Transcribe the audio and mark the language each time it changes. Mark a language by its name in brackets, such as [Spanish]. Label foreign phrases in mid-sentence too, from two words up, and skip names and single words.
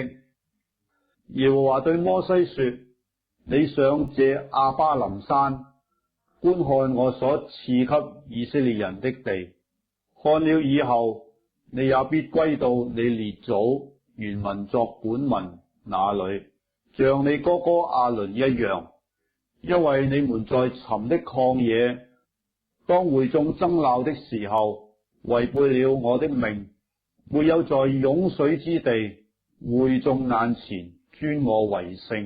[Chinese] 耶和華對摩西說：你上這亞巴琳山，觀看我所賜給以色列人的地。看了以後，你也必歸到你列祖原民作本民那裏，像你哥哥亞倫一樣，因為你們在尋的曠野，當會眾爭鬧的時候，違背了我的命，沒有在湧水之地會眾眼前尊我為聖。